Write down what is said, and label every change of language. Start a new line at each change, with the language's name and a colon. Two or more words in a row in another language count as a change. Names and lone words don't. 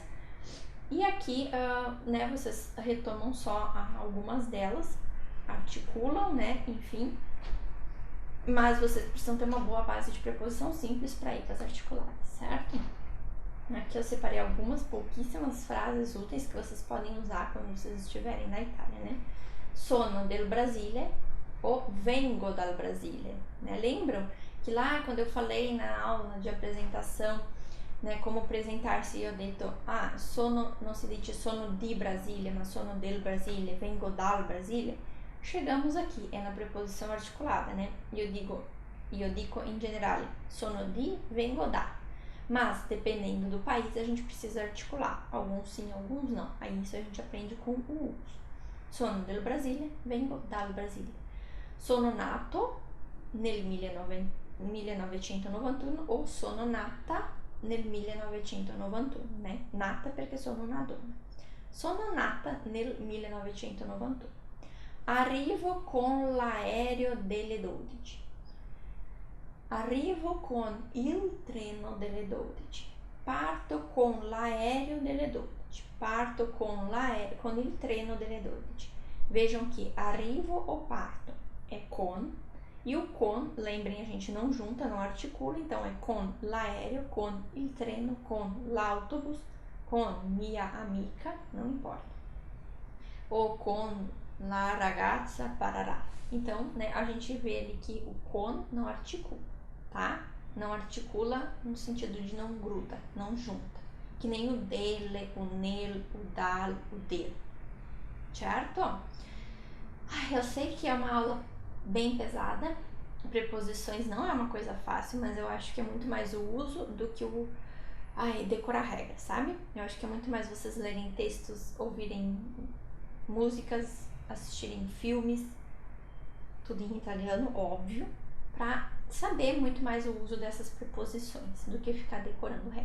Portuguese: E aqui, né, vocês retomam só algumas delas, articulam, né, enfim. Mas vocês precisam ter uma boa base de preposição simples para ir para as articuladas, certo? Aqui eu separei algumas pouquíssimas frases úteis que vocês podem usar quando vocês estiverem na Itália, né?
Italian: Sono del Brasile ou vengo dal Brasile,
Portuguese: né? Lembram que lá quando eu falei na aula de apresentação, né, como apresentar-se, eu
Italian: detto, sono,
Portuguese: não se diz
Italian: sono di Brasile,
Portuguese: mas
Italian: sono del Brasile, vengo dal Brasile.
Portuguese: Chegamos aqui, é na preposição articulada, né? Eu digo em geral,
Italian: sono di, vengo da.
Portuguese: Mas, dependendo do país, a gente precisa articular. Alguns sim, alguns não. Aí isso a gente aprende com o uso.
Italian: Sono del Brasile, vengo dal Brasile. Sono nato nel 1991 ou sono nata nel 1991, né? Nata perché sono una donna. Sono nata nel 1991. Arrivo con l'aereo delle 12. Arrivo con il treno delle 12. Parto con l'aereo delle 12. Parto con il treno delle 12.
Portuguese: Vejam que arrivo ou parto é con. E o con, lembrem, a gente não junta, não articula, então é
Italian: con l'aereo, con il treno, con l'autobus, con mia amica,
Portuguese: não importa.
Italian: Ou con la ragazza parará.
Portuguese: Então, né, a gente vê ali que o con não articula, tá? Não articula no sentido de não gruda, não junta. Que nem o dele, o nel, o dal, o del. Certo? Eu sei que é uma aula bem pesada. Preposições não é uma coisa fácil, mas eu acho que é muito mais o uso do que o decorar regras, sabe? Eu acho que é muito mais vocês lerem textos, ouvirem músicas, assistirem filmes, tudo em italiano, óbvio, pra saber muito mais o uso dessas preposições do que ficar decorando regra.